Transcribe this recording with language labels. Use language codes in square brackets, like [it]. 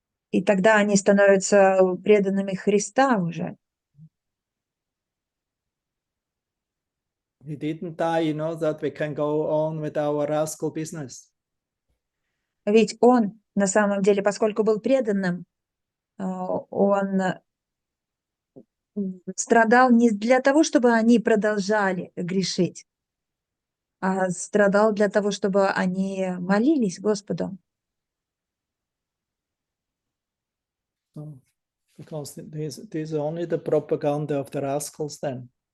[ru] И тогда они становятся преданными Христа уже. [en] He didn't die, that we can go on with our rascal business. [ru] Ведь он, на самом деле, поскольку был преданным, он страдал не для того, чтобы они продолжали грешить, а страдал для того, чтобы они молились Господу. [en] Because this is only the propaganda of the rascals then.